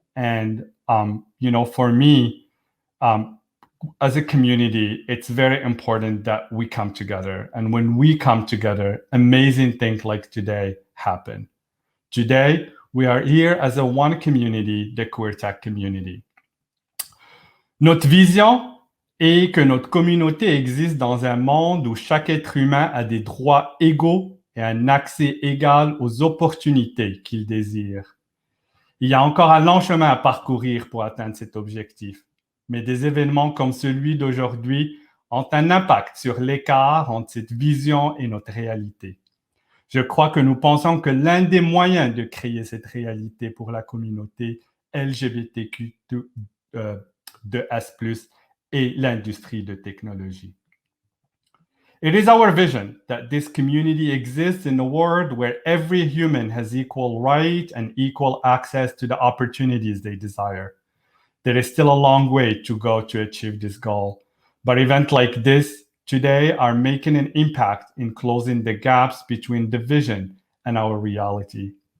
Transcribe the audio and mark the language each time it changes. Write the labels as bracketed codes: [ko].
[en] And, you know, for me, as a community, it's very important that we come together. And when we come together, amazing things like today happen. Today, we are here as a one community, the QueerTech community. [fr] Notre vision est que notre communauté existe dans un monde où chaque être humain a des droits égaux et un accès égal aux opportunités qu'il désire. Il y a encore un long chemin à parcourir pour atteindre cet objectif, mais des événements comme celui d'aujourd'hui ont un impact sur l'écart entre cette vision et notre réalité. Je crois que nous pensons que l'un des moyens de créer cette réalité pour la communauté LGBTQ2+, et l'industrie de technologie. [en] It is our vision that this community exists in a world where every human has equal right and equal access to the opportunities they desire. There is still a long way to go to achieve this goal, but events like this today are making an impact in closing the gaps between the vision and our reality.